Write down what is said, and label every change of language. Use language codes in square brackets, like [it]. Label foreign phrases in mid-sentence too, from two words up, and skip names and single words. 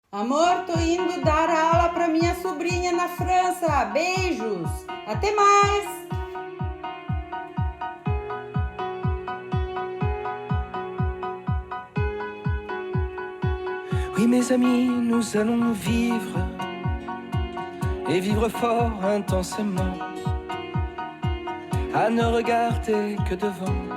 [pt] Amor, tô indo dar aula para minha sobrinha na França. Beijos. Até mais. [fr] Oui, mes amis, nous allons vivre et vivre fort intensément, à ne regarder que devant.